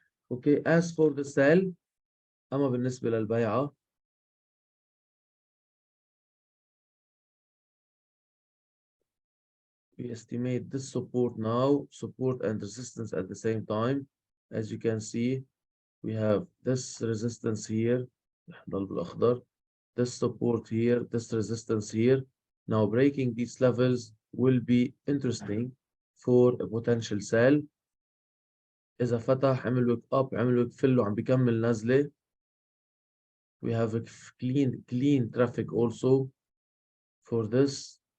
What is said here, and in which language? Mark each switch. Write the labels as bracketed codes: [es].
[en] okay as for the sell [ar] اما بالنسبه للبيعه [en] we estimate this support now, support and resistance at the same time. As you can see, we have this resistance here, this support here, this resistance here. Now breaking these levels will be interesting for a potential sell. [ar] إذا فتح عمل ويك up عمل ويك fill وعم بيكمل نزلة. [en] We have a clean traffic also for this.